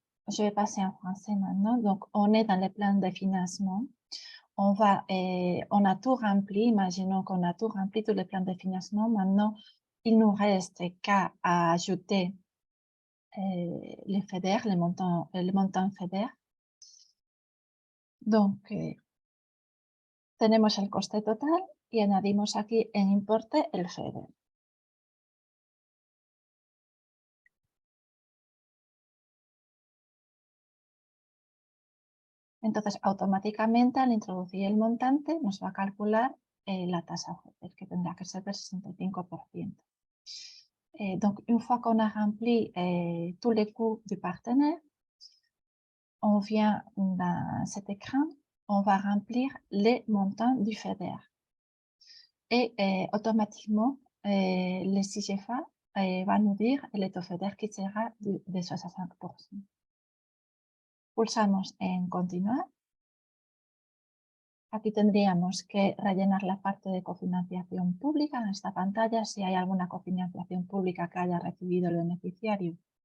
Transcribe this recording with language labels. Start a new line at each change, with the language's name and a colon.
French: Je vais passer en français maintenant. Donc, on est dans le plan de financement. On a tout rempli. Imaginons qu'on a tout rempli, tous les plans de financement. Maintenant, il nous reste qu'à ajouter les FEDER, les montants FEDER.
Spanish: Donc, tenemos el coste total y añadimos aquí en importe el FEDER. Entonces, automáticamente al introducir el montante nos va a calcular la tasa FEDER, que tendrá que ser del 65%.
French: Donc, une fois qu'on a rempli tous les coûts du partenaire, on vient dans cet écran, on va remplir les montants du FEDER. Et automatiquement, le CIGFA va nous dire le taux FEDER qui sera de 65%.
Spanish: Pulsamos en continuar. Aquí tendríamos que rellenar la parte de cofinanciación pública en esta pantalla, si hay alguna cofinanciación pública que haya recibido el beneficiario.